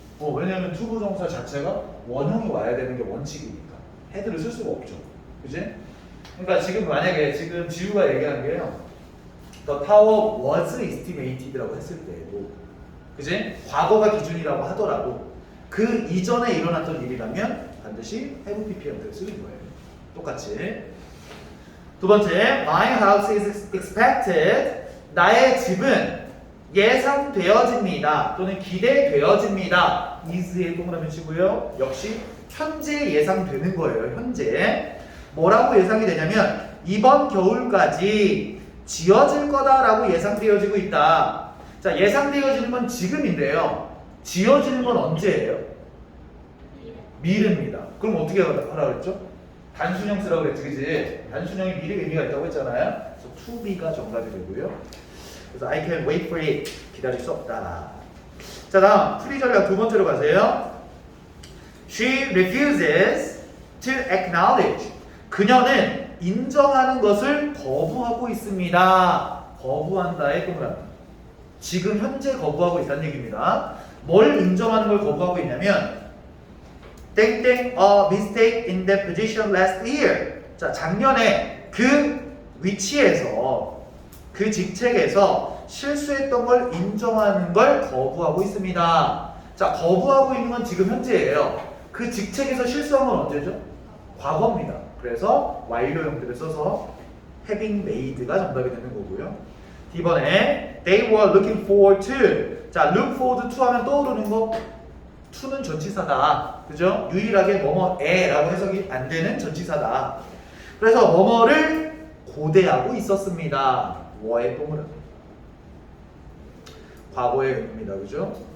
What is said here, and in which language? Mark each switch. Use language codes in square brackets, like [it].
[ko] 왜냐하면 투부정사 자체가 원형이 와야 되는 게 원칙이니까 헤드를 쓸 수가 없죠. 그지? 그러니까 지금 만약에 지금 지우가 얘기한 게요. [en] The tower was estimated [ko] 라고 했을 때에도 그지? 과거가 기준이라고 하더라도 그 이전에 일어났던 일이라면 반드시 have ppm을 쓰는 거예요. 똑같이. 두 번째, [en] my house is expected. [ko] 나의 집은 예상되어집니다. 또는 기대되어집니다. is에 동그라미 치고요. 역시 현재 예상되는 거예요. 현재. 뭐라고 예상이 되냐면 이번 겨울까지 지어질 거다라고 예상되어지고 있다. 자, 예상되어지는 건 지금인데요. 지어지는 건 언제예요? 미래입니다. 그럼 어떻게 하라 그랬죠? 단순형 쓰라고 그랬지, 그지? 단순형이 미래 의미가 있다고 했잖아요. 그래서 to be가 정답이 되고요. 그래서 [en] I can wait for it. [ko] 기다릴 수 없다. 자, 다음 프리저리아 두 번째로 가세요. [en] She refuses to acknowledge. [ko] 그녀는 인정하는 것을 거부하고 있습니다. 거부한다의 동그라미. 지금 현재 거부하고 있다는 얘기입니다. 뭘 인정하는 걸 거부하고 있냐면 땡땡 [en] a mistake in that position last year. [ko] 자, 작년에 그 위치에서 그 직책에서 실수했던 걸 인정하는 걸 거부하고 있습니다. 자, 거부하고 있는 건 지금 현재예요. 그 직책에서 실수한 건 언제죠? 과거입니다. 그래서 완료형들을 써서 having made가 정답이 되는 거고요. D번에 [en] they were looking forward to. [ko] 자, look forward to 하면 떠오르는 거 to는 전치사다. 그죠? 유일하게 뭐뭐에라고 해석이 안 되는 전치사다. 그래서 뭐뭐를 고대하고 있었습니다. 뭐의 동그라미. 과거의 의미입니다. 그죠?